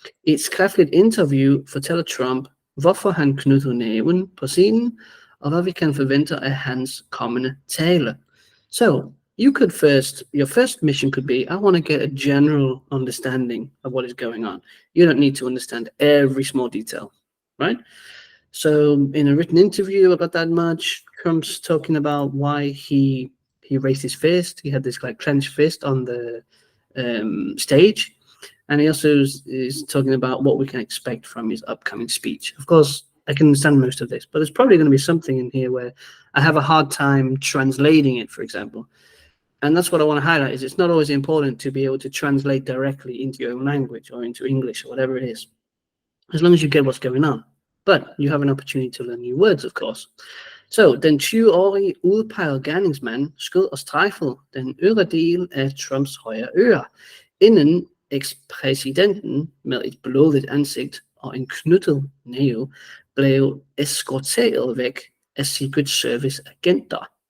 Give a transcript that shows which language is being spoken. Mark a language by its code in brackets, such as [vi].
[da] I et skriftligt interview fortæller Trump, hvorfor han knyttede næven på scenen, og hvad vi kan forvente af hans kommende tale. [en] So your first mission could be, I want to get a general understanding of what is going on. You don't need to understand every small detail, right? So in a written interview about that much, Trump's talking about why he raised his fist. He had this like clenched fist on the stage. And he also is talking about what we can expect from his upcoming speech. Of course, I can understand most of this, but there's probably going to be something in here where I have a hard time translating it, for example. And that's what I want to highlight, is it's not always important to be able to translate directly into your own language or into English or whatever it is, as long as you get what's going on. But you have an opportunity to learn new words, of course. [da] So, den 20-årige udpegede gerningsmand skød og strejfede den øvre del af Trumps højre øre, inden ekspræsidenten med et blodigt ansigt og en knyttet næve blev eskorteret væk af Secret Service agenter.